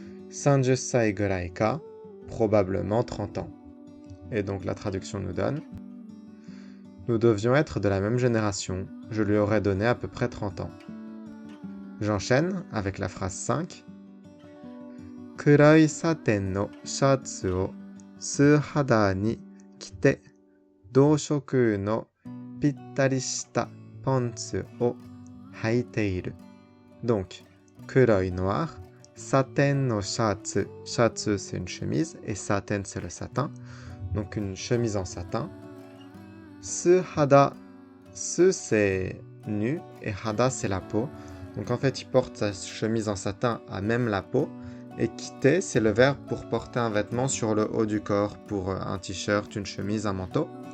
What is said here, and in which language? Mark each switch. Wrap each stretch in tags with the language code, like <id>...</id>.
<ja>30 sai gurai ka,</ja> <fr>probablement 30 ans. Et donc la traduction nous donne nous devions être de la même génération, je lui aurais donné à peu près 30 ans. J'enchaîne avec la phrase 5.</fr> <ja>Kurai saten no shatsu o 素肌に着て同色のぴったりしたパンツを履いている.</ja> <fr>Donc, kuroi noir, satin no shatsu, shatsu c'est une chemise et satin c'est le satin, donc une chemise en satin. Su hada, su c'est nu et hada c'est la peau. Donc en fait il porte sa chemise en satin à même la peau. Et kite c'est le verbe pour porter un vêtement sur le haut du corps, pour un t-shirt, une chemise, un manteau.</fr>